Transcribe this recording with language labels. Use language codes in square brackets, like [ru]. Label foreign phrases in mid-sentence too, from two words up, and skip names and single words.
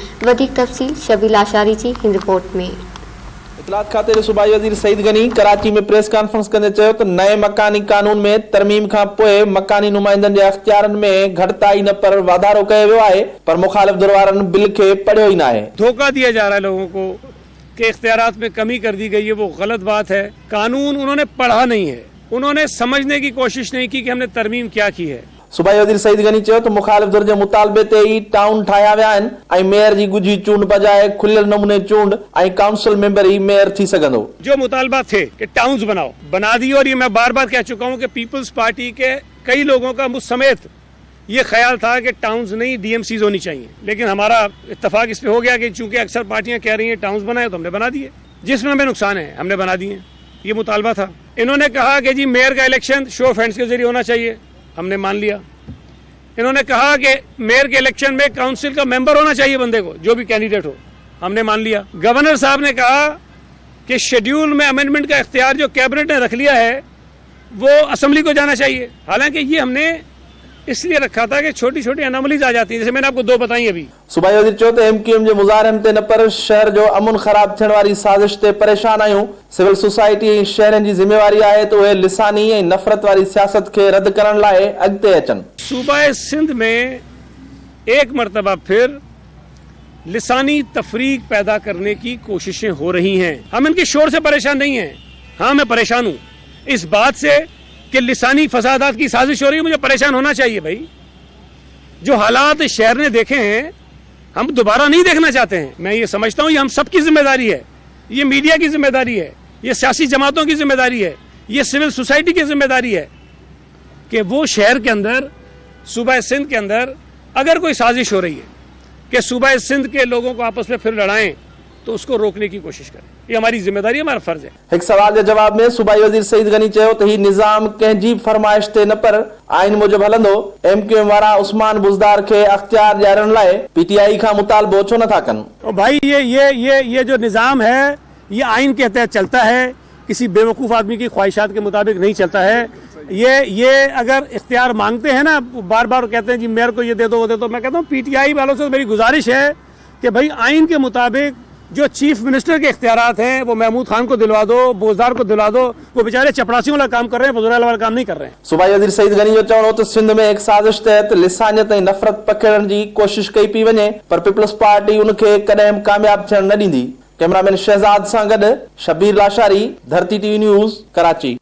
[sd] वधीक तफ़सील शबीर लाशारी जी हिन रिपोर्ट में। इत्तलात खाते जे सूबाई वज़ीर सईद गनी कराची में [en] press conference [sd] कंदे चयो त नए मकानी कानून में तरमीम खां पोइ मकानी नुमाइंदनि जे अख्तियारनि में घटिताई न पर वाधारो कयो वियो आहे, पर मुखालिफ़ धुर वारनि बिल खे पढ़ियो ई न आहे। [ur] دھوکا دیا جا رہا ہے لوگوں کو کہ اختیارات میں کمی کر دی گئی ہے، وہ غلط بات ہے. قانون انہوں نے پڑھا نہیں ہے، انہوں نے سمجھنے کی کوشش نہیں کی کہ ہم نے ترمیم کیا کی ہے. [sd] सूबाई वज़ीर सईद गनी चयो त मुखालिफ़ धुर जे मुतालबे ते ई टाउन ठाहिया विया आहिनि ऐं मेयर जी गुझी चूंड बजाए खुलियल नमूने चूंड ऐं काउंसिल मेंबर ही मेयर थी सघंदो। [ur] جو مطالبہ تھے کہ ٹاؤنز بناؤ، بنا دی۔ اور یہ میں بار بار کہہ چکا ہوں کہ پیپلز پارٹی کے کئی لوگوں کا مجھ سمیت یہ خیال تھا کہ ٹاؤنز نہیں ڈی ایم سیز ہونی چاہئیں، لیکن ہمارا اتفاق اس پہ ہو گیا کہ چونکہ اکثر پارٹیاں کہہ رہی ہیں ٹاؤنز بنائے تو ہم نے بنا دیے. جس میں ہمیں نقصان ہے ہم نے بنا دیے، یہ مطالبہ تھا. انہوں نے کہا کہ جی میئر کا الیکشن [en] show of hands [ur] کے ذریعے ہونا چاہیے، ہم نے مان لیا. انہوں نے کہا کہ میئر کے الیکشن میں کونسل کا ممبر ہونا چاہیے بندے کو، جو بھی کینڈیڈیٹ ہو، ہم نے مان لیا. گورنر صاحب نے کہا کہ شیڈول میں امینڈمنٹ کا اختیار جو کابینہ نے رکھ لیا ہے وہ اسمبلی کو جانا چاہیے. حالانکہ یہ ہم نے اس لیے رکھا تھا کہ چھوٹی چھوٹی انومیلیز آ جاتی ہیں، جیسے میں نے آپ کو دو بتائی ابھی. [sd] सूबाई वज़ीर चयो त एमक्यूएम जे मुज़ाहिरनि ते न पर शहर जो अमन ख़राब थियण वारी साज़िश ते परेशान आहियूं। [en] civil society [sd] ऐं शहरनि जी ज़िम्मेवारी आहे त उहे लिसानी ऐं नफ़रत वारी सियासत खे रद्द करण लाइ अॻिते अचनि। [ur] صوبۂ سندھ میں ایک مرتبہ پھر لسانی تفریق پیدا کرنے کی کوششیں ہو رہی ہیں. ہم ان کے شور سے پریشان نہیں ہیں۔ ہاں، میں پریشان ہوں اس بات سے کہ لسانی فسادات کی سازش ہو رہی ہے. مجھے پریشان ہونا چاہیے بھائی۔ جو حالات شہر نے دیکھے ہیں ہم دوبارہ نہیں دیکھنا چاہتے ہیں. میں یہ سمجھتا ہوں یہ ہم سب کی ذمہ داری ہے، یہ میڈیا کی ذمہ داری ہے، یہ سیاسی جماعتوں کی ذمہ داری ہے، یہ [en] civil society [ur] کی ذمہ داری ہے کہ وہ شہر کے اندر صوبہ سندھ کے اندر اگر کوئی سازش ہو رہی ہے کہ صوبہ سندھ کے لوگوں کو آپس میں پھر لڑائیں تو اس کو روکنے کی کوشش کریں. یہ ہماری ذمہ داری ہے، ہمارا فرض ہے. [sd] एक सवाल के जवाब में सूबाई वज़ीर सईद गनी चयो त ही निज़ाम कंहिंजी फरमाइश ते न पर आइन मूजिब हलंदो। एमक्यूएम वारा उस्मान बुज़दार के अख्तियार ॾियारण लाइ पीटीआई खां मुतालबो छो नथा कनि? [ur] اور بھائی یہ جو نظام ہے یہ آئین کے تحت چلتا ہے، کسی بیوقوف آدمی کی خواہشات کے مطابق نہیں چلتا ہے. یہ اگر اختیار مانگتے ہیں نا، بار بار کہتے ہیں جی میئر کو یہ دے دو وہ دے دو، میں کہتا ہوں پی ٹی آئی والوں سے میری گزارش ہے کہ بھائی آئین کے مطابق جو [en] chief minister [ur] کے اختیارات ہیں وہ محمود خان کو دلوا دو، بوزدار کو دلوا دو. وہ بیچارے چپڑاسیوں والا کام کر رہے ہیں، بزرگ والا کام نہیں کر رہے ہیں. [sd] सूबाई वज़ीर सईद गनी जो चवणो त सिंध में एक साज़िश तहत लिसानियत ऐं नफ़रत पखेड़ण जी कोशिश कई पई वञे, पर पीपल्स पार्टी उनखे कॾहिं कामयाब थियण न ॾींदी। कैमरामैन शहजाद सां गॾु शबीर लाशारी, धरती टीवी न्यूज़, कराची।